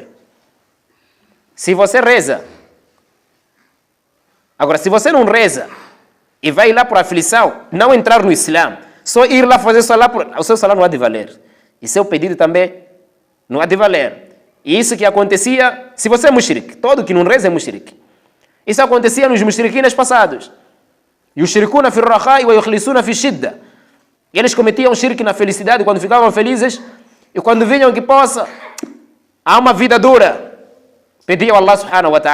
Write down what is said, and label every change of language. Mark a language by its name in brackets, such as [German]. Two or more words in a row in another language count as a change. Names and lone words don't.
[Portuguese] Se você reza, agora, se você não reza e vai lá por aflição, não entrar no Islã, só ir lá fazer salat, o seu salat não há de valer. E seu pedido também não há de valer. E isso que acontecia, se você é mushrik, todo que não reza é mushrik. Isso acontecia nos mushriquines passados. [Arabic] يشركون في الرخاء ويخلصون في الشدة. [Portuguese] Eles cometiam shirk na felicidade quando ficavam felizes e quando vinham que possa, há uma vida dura, pediam a [Arabic] الله سبحانه وتعالى.